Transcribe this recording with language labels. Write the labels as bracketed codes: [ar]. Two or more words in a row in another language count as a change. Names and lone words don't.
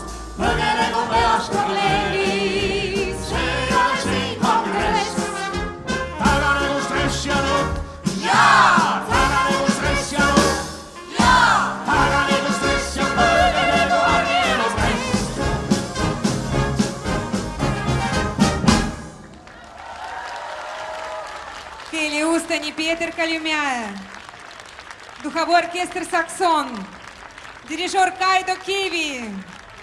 [et] Põgenegu peast probleemid, see ei ole siin kongress. Taganegu stress ja nukk, jaa! Taganegu stress ja nukk, jaa! Taganegu stress ja põgenegu argielu stress. [ru] Келли Устани Петер Кальюмяин. Духовой оркестр «Саксон». Дирижер Кайдо Киви.